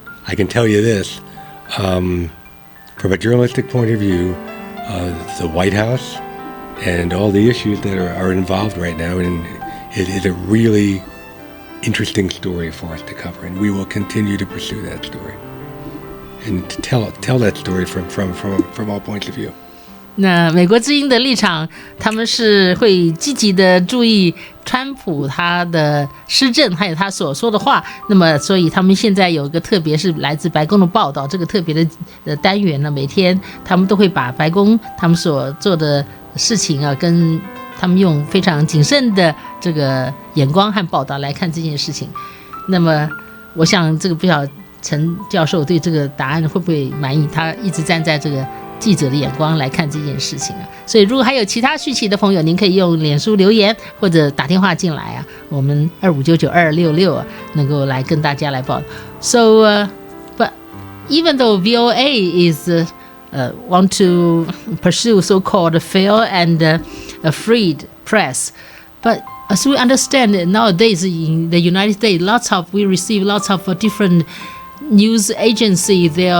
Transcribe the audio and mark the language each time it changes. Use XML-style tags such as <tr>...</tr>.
<en>I can tell you this, from a journalistic point of view, the White House and all the issues that are involved right now, and it is a really interesting story for us to cover, and we will continue to pursue that story and to tell that story from all points of view.</en> <zh>那美国之音的立场，他们是会积极的注意川普他的施政，还有他所说的话。那么，所以他们现在有一个特别是来自白宫的报道，这个特别的单元呢，每天他们都会把白宫他们所做的事情啊，跟他们用非常谨慎的这个眼光和报道来看这件事情。那么，我想这个不晓得陈教授对这个答案会不会满意？他一直站在这个记者的眼光来看这件事情啊，所以如果还有其他续期的朋友，您可以用脸书留言或者打电话进来啊，我们25992266能够来跟大家来报。</zh> <en>So, but even though VOA is want to pursue so-called fair and free press, but as we understand nowadays in the United States, we receive lots of different news agencies.</en>